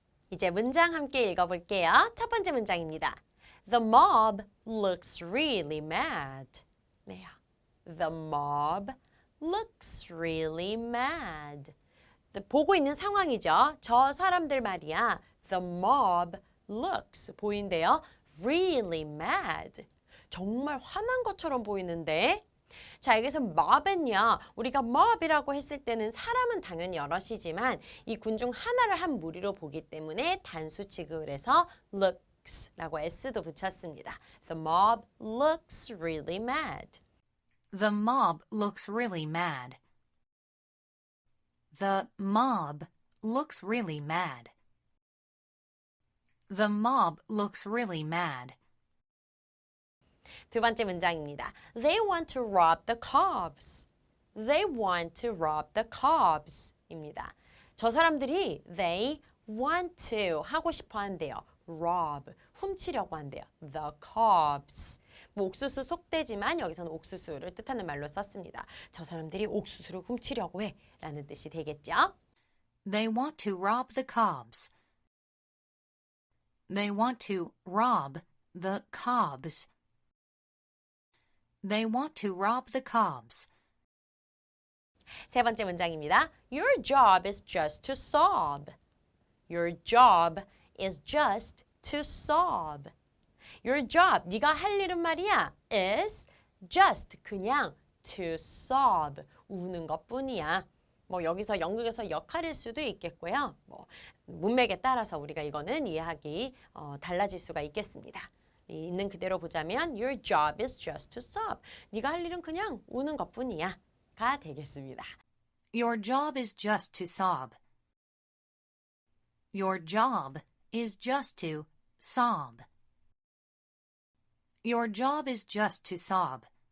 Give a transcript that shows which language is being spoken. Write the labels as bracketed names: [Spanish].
[Korean] 이제 문장 함께 읽어볼게요. 첫 번째 문장입니다. [English] The mob looks really mad. [Korean] 네요. [English] The mob looks really mad. [Korean] 보고 있는 상황이죠. 저 사람들 말이야. [English] The mob looks [Korean] 보인대요. [English] Really mad. [Korean] 정말 화난 것처럼 보이는데. 자, 여기서 mob은요. 우리가 mob이라고 했을 때는 사람은 당연히 여럿이지만 이 군 중 하나를 한 무리로 보기 때문에 단수 취급을 해서 looks라고 s도 붙였습니다. [English] The mob looks really mad. The mob looks really mad. The mob looks really mad. The mob looks really mad. [Korean] 두 번째 문장입니다. [English] They want to rob the cops. They want to rob the cops. [Korean] 입니다. 저 사람들이 [English] they want to [Korean] 하고 싶어 한대요. rob, 훔치려고 한대요. [English] The cops. [Korean] 뭐 옥수수 속되지만 여기서는 옥수수를 뜻하는 말로 썼습니다. 저 사람들이 옥수수를 훔치려고 해 라는 뜻이 되겠죠. [English] They want to rob the cobs. They want to rob the cobs. They want to rob the cobs. [Korean] 세 번째 문장입니다. [English] Your job is just to sob. Your job is just to sob. Your job, [Korean] 네가 할 일은 말이야, [English] is just [Korean] 그냥 [English] to sob, [Korean] 우는 것뿐이야. 뭐 여기서 연극에서 역할일 수도 있겠고요. 뭐 문맥에 따라서 우리가 이거는 이해하기 달라질 수가 있겠습니다. 있는 그대로 보자면 [English] Your job is just to sob. [Korean] 네가 할 일은 그냥 우는 것뿐이야. 가 되겠습니다. [English] Your job is just to sob. Your job is just to sob. Your job is just to sob.